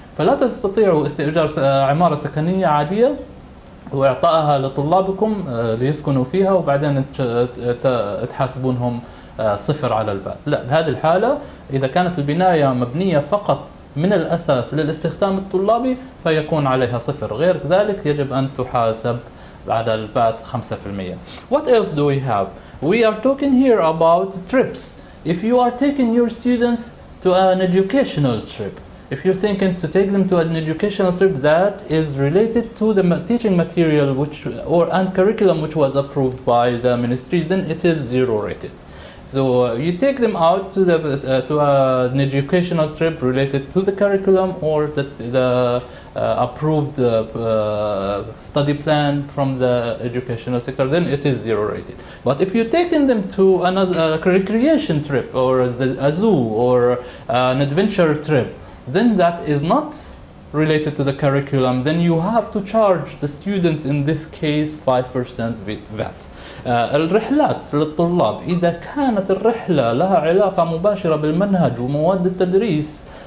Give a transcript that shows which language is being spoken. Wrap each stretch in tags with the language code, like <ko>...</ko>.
<ar>فلا تستطيعوا استئجار عمارة سكنية عادية وإعطائها لطلابكم ليسكنوا فيها وبعدين تحاسبونهم صفر على الفات. لا، بهذه الحالة إذا كانت البناية مبنية فقط من الأساس للاستخدام الطلابي فيكون عليها صفر، غير ذلك يجب أن تحاسب على الفات 5%.</ar> <en>What else do we have? We are talking here about trips. If you are taking your students to an educational trip, if you're thinking to take them to an educational trip that is related to the teaching material and curriculum which was approved by the ministry, then it is zero rated. So you take them out to an educational trip related to the curriculum or the approved study plan from the educational sector, then it is zero rated. But if you're taking them to another recreation trip or a zoo or an adventure trip, then that is not related to the curriculum, then you have to charge the students in this case 5% VAT.</en> <ar>الرحلات للطلاب إذا كانت الرحلة لها علاقة مباشرة بالمنهج ومواد التدريس</ar>